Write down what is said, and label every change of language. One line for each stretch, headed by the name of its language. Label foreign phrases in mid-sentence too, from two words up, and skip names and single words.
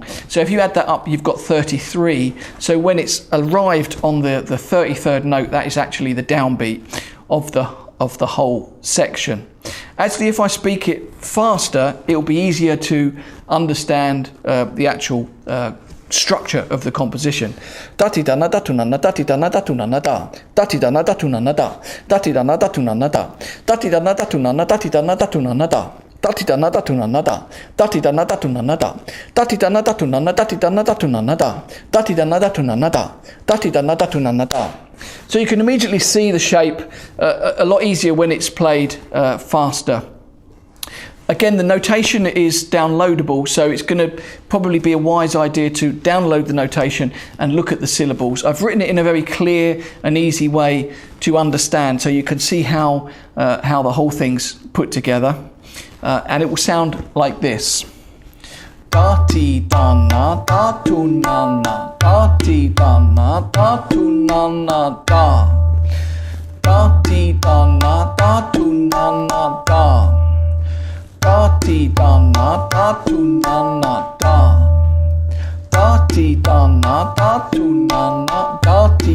English: So if you add that up, you've got 33. So when it's arrived on the 33rd note, that is actually the downbeat of the whole section. Actually, if I speak it faster, it'll be easier to understand the actual structure of the composition. Dati da na da tu na na dati da na da tu na na da dati da na da tu na na da dati da na da tu na na da dati da na da tu na na dati da na da tu na na da dati da na da tu na na da dati da na da tu na na da dati da na da tu na na dati da na da tu na na da dati da na da tu na na da dati da na da tu na na da. So you can immediately see the shape a lot easier when it's played faster. Again, the notation is downloadable, so it's going to probably be a wise idea to download the notation and look at the syllables. I've written it in a very clear and easy way to understand, so you can see how the whole thing's put together. And it will sound like this. Da ti da na da tu na na da ti da na da tu na na da da ti da na da tu na na da da ti da na da tu na na da da ti da na da tu na na da ti